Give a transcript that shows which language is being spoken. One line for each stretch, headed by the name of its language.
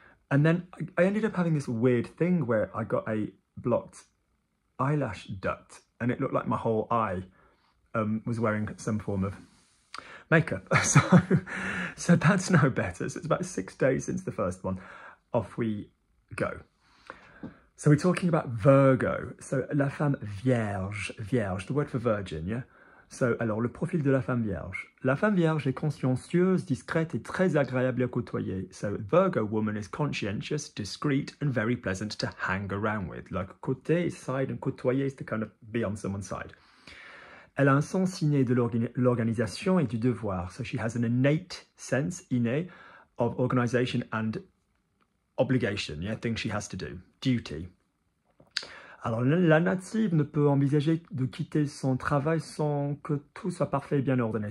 English: And then I ended up having this weird thing where I got a blocked eyelash duct and it looked like my whole eye was wearing some form of makeup. So that's now better. So it's about 6 days since the first one. Off we go. So we're talking about Virgo. So
French: la femme vierge, vierge,
English: the word for virgin, yeah?
French: So, alors, le profil de la femme vierge. La femme vierge est consciencieuse, discrète et très agréable à côtoyer.
English: So, Virgo woman is conscientious, discreet, and very pleasant to hang around with. Like, côté is side, and côtoyer is to kind of be on someone's side.
French: Elle a un sens inné de l'organisation et du devoir.
English: So, she has an innate sense, inné, of organisation and obligation, yeah, things she has to do, duty.
French: Alors, la native ne peut envisager de quitter son travail sans que tout soit parfait et bien ordonné.